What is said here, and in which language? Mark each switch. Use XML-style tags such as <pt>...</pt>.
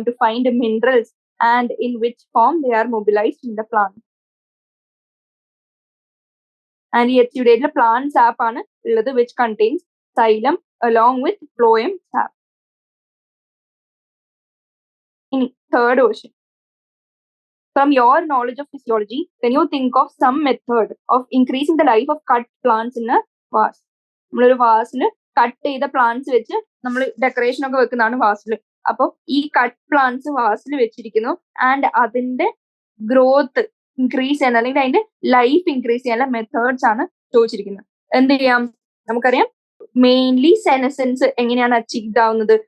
<en>To find minerals and in which form they are mobilised in the plant.</en> <ml>And ഈ എക്സ്യൂഡേറ്റിൽ plant sap ആണ് ഉള്ളത്,</ml> <en>Which contains xylem along with phloem sap.</en> <ml>ഇനി third question.</ml> <en>From your knowledge of physiology, can you think of some method of increasing the life of cut plants in a vase?</en> <ml>നമ്മളൊരു വാസിൽ cut ചെയ്ത plants വെച്ച് നമ്മൾ decoration ഒക്കെ വെക്കുന്നതാണ് വാസിൽ. അപ്പോൾ ഈ cut plants വാസിൽ വെച്ചിരിക്കുന്നു ആൻഡ് അതിന്റെ ഗ്രോത്ത് ഇൻക്രീസ് ചെയ്യാൻ അല്ലെങ്കിൽ അതിന്റെ ലൈഫ് ഇൻക്രീസ് ചെയ്യാനുള്ള മെത്തേഡ്സ് ആണ് ചോദിച്ചിരിക്കുന്നത്. എന്ത് ചെയ്യാം? നമുക്കറിയാം മെയിൻലി സെനസെൻസ് എങ്ങനെയാണ് അച്ചീവ്ഡ് ആവുന്നത്?</ml>